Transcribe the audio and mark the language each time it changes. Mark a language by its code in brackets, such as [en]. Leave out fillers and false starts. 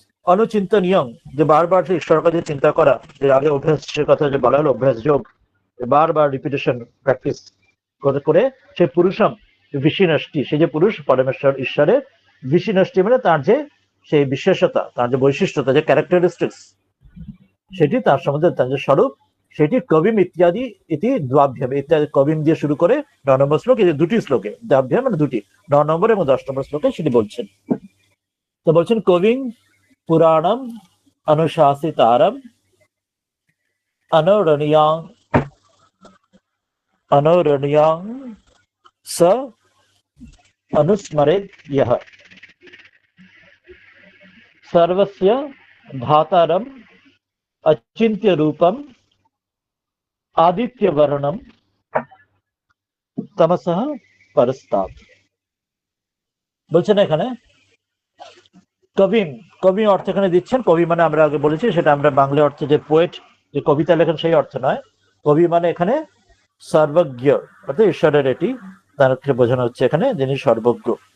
[bn] অনুচিন্তনীয়, যে বারবার সেই ঈশ্বরের কাছে চিন্তা করা, যে আগে অভ্যাসের কথা যে বলা হলো, অভ্যাস যোগ, বারবার রিপিটেশন প্র্যাকটিস করে করে সেই পুরুষম বিশিনষ্টি, সেই যে পুরুষ পরমেশ্বর ঈশ্বরের বিশিনষ্টি মানে তার যে সেই বিশেষতা, তার যে বৈশিষ্ট্যতা, যে ক্যারেক্টারিস্টিক্স, সেটি তার সম্বন্ধে তার যে স্বরূপ, সেটি কবিম ইত্যাদি ইতি দ্বাভ্যাম ইত্যাদি কবিম দিয়ে শুরু করে 9 নম্বর শ্লোক, এই দুটি শ্লোকে, দ্বাভ্যাম মানে দুটি, 9 নম্বর এবং 10 নম্বর শ্লোকে সেটি বলছেন। তো বলছেন [sa] কবিং পুরাণম অনুশাসিতারম অনরণীয়াং অনরণীয়াং স अनुस्मरेत् यः सर्वस्य धातारम् अचिन्त्य रूपम् आदित्यवर्णम् तमसः परस्तात्। [bn] বলছেন এখানে কবিম, কবি অর্থ এখানে দিচ্ছেন, কবি মানে আমরা আগে বলেছি সেটা আমরা বাংলা অর্থে যে পোয়েট, যে কবিতা লেখেন সেই অর্থ নয়। কবি মানে এখানে সর্বজ্ঞ, অর্থাৎ ঈশ্বরের এটি তার ক্ষেত্রে বোঝানো হচ্ছে এখানে, যিনি সর্বজ্ঞ।